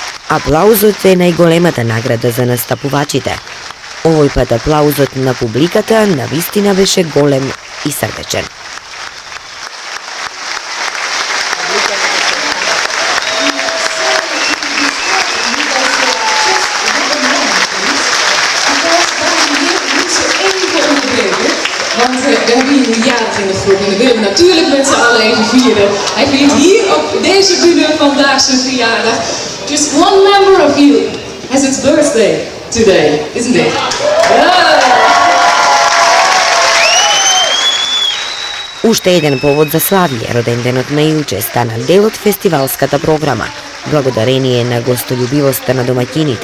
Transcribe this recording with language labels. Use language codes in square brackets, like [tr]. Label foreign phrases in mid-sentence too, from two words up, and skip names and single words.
[mk] Аплаузот е најголемата награда за настапувачите. Овој пат аплаузот на публиката навистина беше голем и срдечен. [nl] Want we hebben hier een jarig in de groep en we willen natuurlijk met z'n allen even vieren. Hij viert hier op deze bühne vandaag zijn verjaardag. [en] Just one member of you has its birthday today, isn't it? [mk] Уште еден повод за славие, роденденот на Илче стана дел од фестивалската програма, благодарение на гостољубивоста на домаќините.